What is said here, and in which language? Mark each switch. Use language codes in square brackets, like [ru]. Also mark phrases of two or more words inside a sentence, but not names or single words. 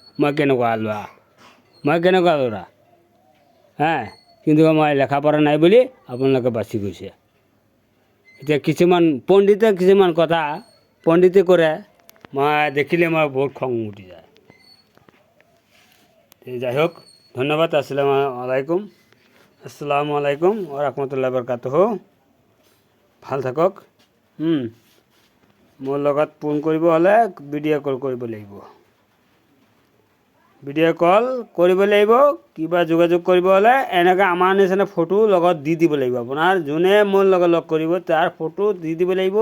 [as] মই কেনেকুৱা ল'ৰা, কিন্তু মই লেখা পঢ়া নাই বুলি আপোনালোকে বাচি গৈছে। এতিয়া কিছুমান কথা পণ্ডিতে কৰে, মই দেখিলে মই বহুত খং উঠি যায়। যাই হোক, ধন্যবাদ। [ar] السلام عليكم ورحمة الله وبركاته. [as] ভাল থাকক। মোৰ লগত ফোন কৰিব হ'লে [en] video call [as] কৰিব লাগিব। [en] video call [as] কৰিব লাগিব। কিবা যোগাযোগ কৰিব হ'লে এনেকৈ আমাৰ নিচিনা ফটো লগত দি দিব লাগিব। আপোনাৰ যোনে মোৰ লগত লগ কৰিব তাৰ ফটো দি দিব লাগিব।